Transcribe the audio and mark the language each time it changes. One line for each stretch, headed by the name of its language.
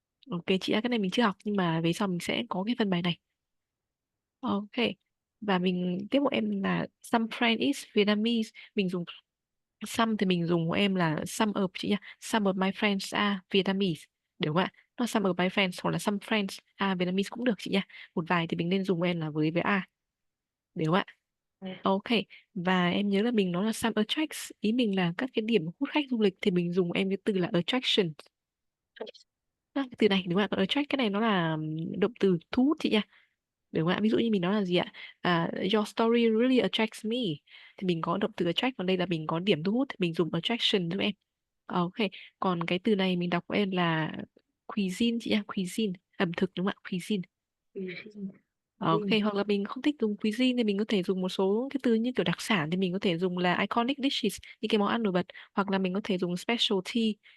Vietnamese: Ok chị ạ. Cái này mình chưa học. Nhưng mà về sau mình sẽ có cái phần bài này. Ok. Và mình tiếp của em là
English: some friend is Vietnamese.
Vietnamese: Mình dùng some thì mình dùng của em là some of chị nhá.
English: Some of my friends are Vietnamese.
Vietnamese: Đúng không ạ? Nó
English: some of my friends
Vietnamese: hoặc là
English: some friends are Vietnamese
Vietnamese: cũng được chị nhá. Một vài thì mình nên dùng em là với are. Đúng không ạ? Ok. Và em nhớ là mình nói là some attracts. Ý mình là các cái điểm hút khách du lịch thì mình dùng em cái từ là attraction. Cái từ này đúng không ạ? Còn attract cái này nó là động từ thu hút chị nha. Đúng không ạ? Ví dụ như mình nói là gì ạ?
English: Your story really attracts me.
Vietnamese: Thì mình có động từ attract, còn đây là mình có điểm thu hút thì mình dùng attraction giúp em. Ok. Còn cái từ này mình đọc của em là cuisine chị ạ. Cuisine. Ẩm thực đúng không ạ? Cuisine. Ok,
English: Cuisine.
Vietnamese: hoặc là mình không thích dùng cuisine thì mình có thể dùng một số cái từ như kiểu đặc sản thì mình có thể dùng là iconic dishes, những cái món ăn nổi bật, hoặc là mình có thể dùng specialty.